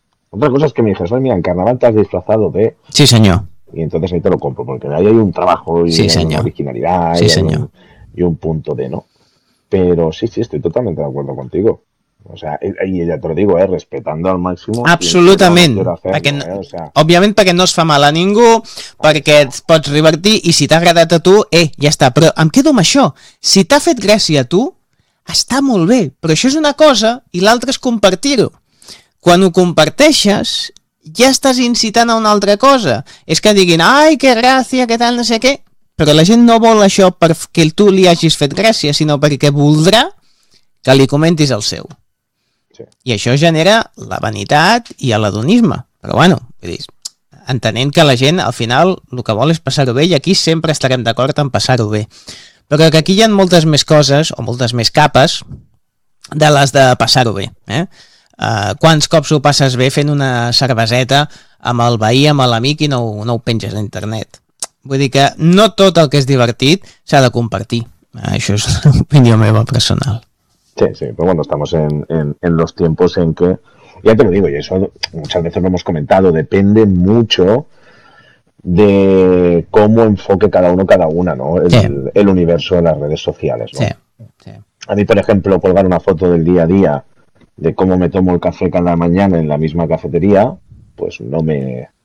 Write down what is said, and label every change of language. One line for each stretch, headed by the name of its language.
Spanish: Otra cosa es que me dijeras, ay, mira, en carnaval te has disfrazado de... Sí, señor. Y entonces ahí te lo compro, porque ahí hay un trabajo y sí, hay señor. Una originalidad. Sí, señor. Y un punto de no. Pero sí, sí, estoy totalmente de acuerdo contigo. O sea, y ya te lo digo, respetando al máximo.
Catalan: Absolutament, perquè, òbviament, perquè no es fa mal a ningú, perquè et pots divertir, i si t'ha agradat a tu, ja està. Però em quedo amb això, si t'ha fet gràcia a tu, està molt bé, però això és una cosa i l'altra és compartir-ho. Quan ho comparteixes, ja estàs incitant a una altra cosa. És que diguin, ai, que gràcia, que tal, no sé què, però la gent no vol això perquè tu li hagis fet gràcia, sinó perquè voldrà que li comentis el seu. Sí. I això genera la vanitat i l'hedonisme. Però bueno, entenent que la gent al final el que vol és passar-ho bé, i aquí sempre estarem d'acord en passar-ho bé. Però que aquí hi ha moltes més coses o moltes més capes de les de passar-ho bé. Quants cops ho passes bé fent una cerveseta amb el veí, amb l'amic, i no ho penges a internet? Vull dir que no tot el que és divertit s'ha de compartir. Això és l'opinió meva personal.
Spanish: Sí, sí, pero bueno, estamos en los tiempos en que, ya te lo digo, y eso muchas veces lo hemos comentado, depende mucho de cómo enfoque cada uno cada una, ¿no? El universo de las redes sociales, ¿no? Sí, sí. A mí, por ejemplo, colgar una foto del día a día de cómo me tomo el café cada mañana en la misma cafetería, pues no me...